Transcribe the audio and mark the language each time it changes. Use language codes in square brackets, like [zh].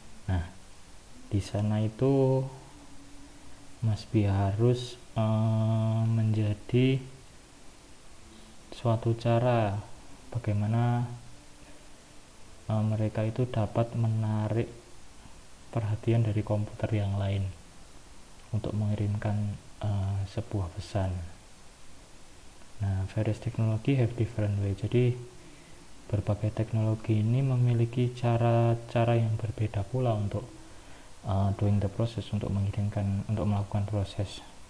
[id] Nah, di sana itu [en] must be [id] harus menjadi suatu cara bagaimana mereka itu dapat menarik perhatian dari komputer yang lain untuk mengirimkan sebuah pesan. [en] Nah, various technology have different way. [id] Jadi berbagai teknologi ini memiliki cara-cara yang berbeda pula untuk [en] doing the process, [id] untuk melakukan proses.